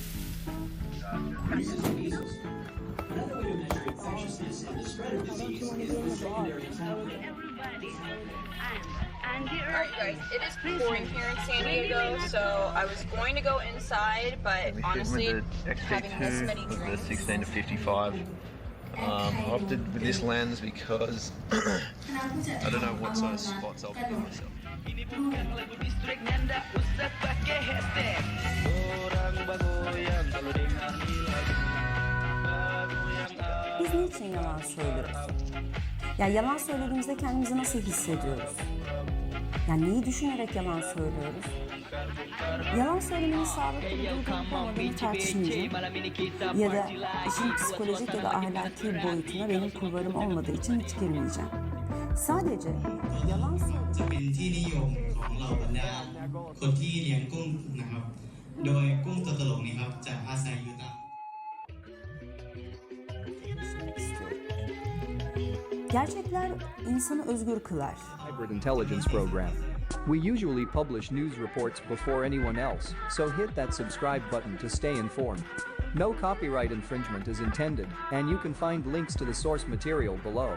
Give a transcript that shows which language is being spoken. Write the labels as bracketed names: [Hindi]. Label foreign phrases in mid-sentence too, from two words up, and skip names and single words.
[English] Alright guys, it is pouring here in San Diego, so I was going to go inside, but honestly, having this many drinks... The 16 to 55. I opted with this lens because I don't know what size spots I'll put on myself. [Turkish] Biz niçin yalan söylüyoruz? Ya yalan söylediğimizde kendimizi nasıl hissediyoruz? Yani neyi düşünerek yalan söylüyoruz? Yalan söylemenin sağlıklı bir duygu olmadığını tartışmayacağım. Ya da işin psikolojik ya da ahlaki boyutuna benim kulvarım olmadığı için hiç girmeyeceğim. Sadece yalan söylemek... [Thai] คนที่เลี้ยงกุ้งนะครับ โดยกุ้งตัวตลกนี้ครับจะอาศัยอยู่ตาม [Turkish] Gerçekler insanı özgür kılar. [English] Hybrid intelligence program. We usually publish news reports before anyone else, so hit that subscribe button to stay informed. No copyright infringement is intended, and you can find links to the source material below.